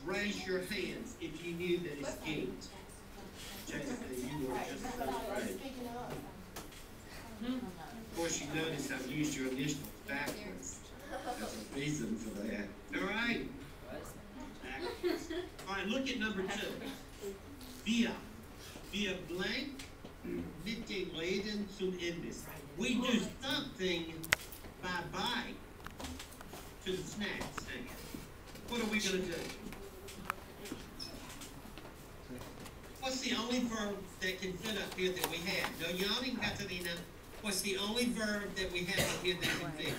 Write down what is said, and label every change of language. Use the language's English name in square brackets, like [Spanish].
[English] Raise your hands if you knew that it's games. Jason, you were just so great. Of course, you notice I've used your initials backwards. There's a reason for that. All right? Backwards. All right, look at number 2. Via. [German] Via blank mit dem Reden zum Imbiss. [English] We do something by to the snack stand. What are we going to do? What's the only verb that can fit up here that we have? No yawning, Katarina. What's the only verb that we have up here that can fit?